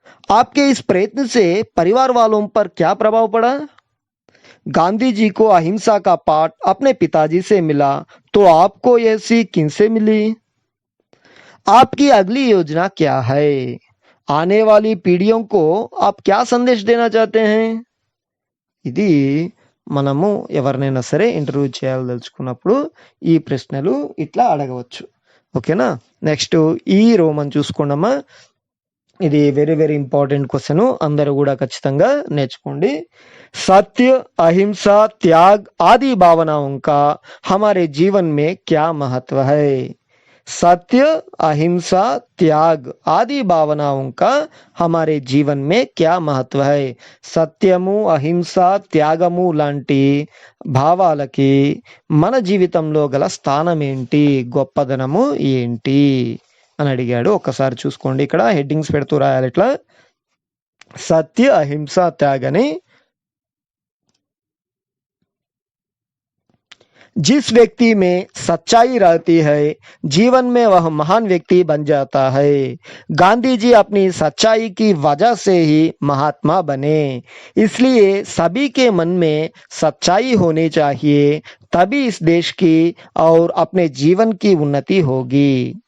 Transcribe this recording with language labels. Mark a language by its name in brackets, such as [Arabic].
[Hindi] आपके इस प्रयत्न से परिवार वालों पर क्या प्रभाव पड़ा? गांधी जी को अहिंसा का पाठ अपने पिताजी से मिला, तो आपको यह सीख किनसे मिली? आपकी अगली योजना क्या है? आने वाली पीढ़ियों को आप क्या संदेश देना चाहते हैं? [Telugu] ఇది మనము ఎవరినైనా సరే ఇంటర్వ్యూ చేయాలదలుచుకున్నప్పుడు ఈ ప్రశ్నలు ఇట్లా అడగవచ్చు. ఓకేనా. నెక్స్ట్ ఈ రోమన్ చూసుకోండమ్మా. ఇది [English] very very important question, [Telugu] అందరూ కూడా ఖచ్చితంగా నేర్చుకోండి. [Hindi] सत्य, अहिंसा, त्याग आदि भावनाओं का हमारे जीवन में क्या महत्व है? सत्य, अहिंसा, त्याग आदि भावनाओं का हमारे जीवन में क्या महत्व है? [Telugu] సత్యము, అహింస, త్యాగము లాంటి భావాలకి మన జీవితంలో గల స్థానం ఏంటి, గొప్పదనము ఏంటి అని అడిగాడు. ఒక్కసారి చూసుకోండి, ఇక్కడ హెడ్డింగ్స్ పెడుతూ రాయాలి ఇట్లా. సత్య, అహింస, त्याग అని. [Hindi] जिस व्यक्ति में सच्चाई रहती है, जीवन में वह महान व्यक्ति बन जाता है. गांधी जी अपनी सच्चाई की वजह से ही महात्मा बने. इसलिए सभी के मन में सच्चाई होनी चाहिए, तभी इस देश की और अपने जीवन की उन्नति होगी.